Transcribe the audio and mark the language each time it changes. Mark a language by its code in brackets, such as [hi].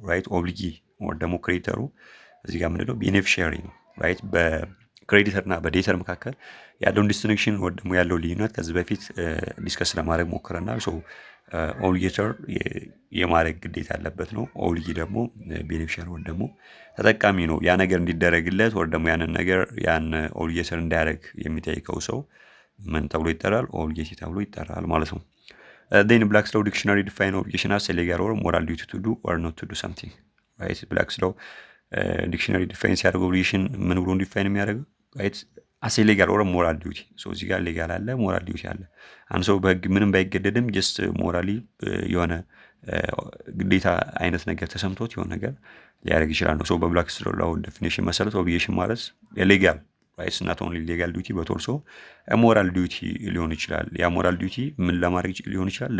[am] ኦብሊጊ ወይ ደግሞ ክሬዲተሩ እዚህ ጋር ምንድነው? ቤኔፊሻሪ ነው ራይት። በክሬዲተር እና በዴተር መካከል ያለውን ዲስቲንክሽን ወይ ደግሞ ያለው ልዩነት ከዚህ በፊት ዲስከስ ለማድረግ ሞክረናል። ኦብሊጌተር የማድረግ ግዴታ ያለበት ነው። ኦብሊጊ ደግሞ ቤኔፊሻሪ ወይ ደግሞ ተጠቃሚ ነው። ያ ነገር እንዲደረግለት ወይ ደግሞ ያን ኦብሊጌተር እንዲያደርግ የሚጠይቀው ሰው ምን ተብሎ ይጠራል? ኦብሊጌቲ ተብሎ ይጠራል ማለት ነው። [en] then Black's Law Dictionary define obligation as a legal or moral duty to do or not to do something right. [am] Black's Law ዲክሽነሪ ዲፋይን ሲያደርግ ኦብሊጌሽን ምን ብሎ ዲፋይን የሚያደርገው ራይት [en] አስ ኤ ሌጋል ኦር ሞራል ዲዩቲ። [am] እዚህ ጋር ሌጋል አለ ሞራል ዲዩቲ አለ። አንድ ሰው በህግ ምንም ባይገደድም ጀስት ሞራሊ የሆነ ግዴታ አይነት ነገር ተሰምቶት የሆነ ነገር ሊያደርግ ይችላል ነው። በብላክስ ላው ዴፊኒሽን መሰረት ኦብሊጌሽን ማለት [en] ሌጋል ራይትስ ናት ኦንሊ ሌጋል ዲዩቲ በት ኦልሶ ሞራል ዲዩቲ [am] ሊሆን ይችላል። ያ ሞራል ዲዩቲ ምን ለማድረግ ሊሆን ይችላል?